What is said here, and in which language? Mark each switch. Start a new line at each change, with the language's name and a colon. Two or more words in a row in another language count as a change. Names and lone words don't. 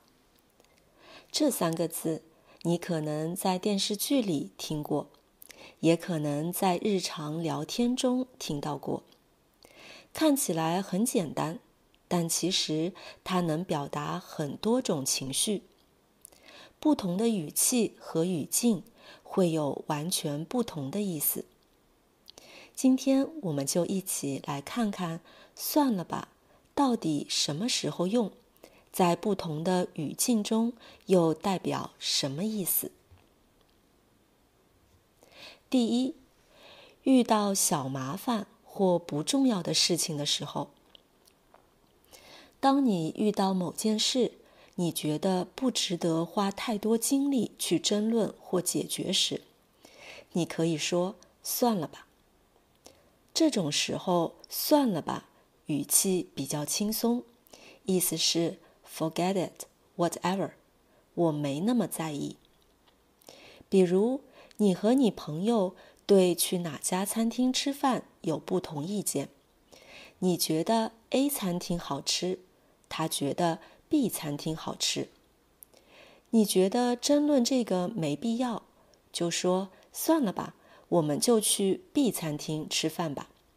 Chinese: 這3個字你可能在電視劇裡聽過，也可能在日常聊天中聽到過。看起來很簡單，但其實它能表達很多種情緒。不同的語氣和語境會有完全不同的意思。今天我們就一起來看看算了吧到底什麼時候用，在不同的語境中又代表什麼意思。第一，遇到小麻煩或不重要的事情的時候。當你遇到某件事，你覺得不值得花太多精力去爭論或解決時，你可以說算了吧。這種時候算了吧語氣比較輕鬆，意思是
English: forget it, whatever，
Chinese: 我沒那麼在意。比如你和你朋友對去哪家餐廳吃飯有不同意見，你覺得 A 餐廳好吃，他覺得B 餐廳好吃。你覺得爭論這個沒必要，就說算了吧，我們就去 B 餐廳吃飯吧。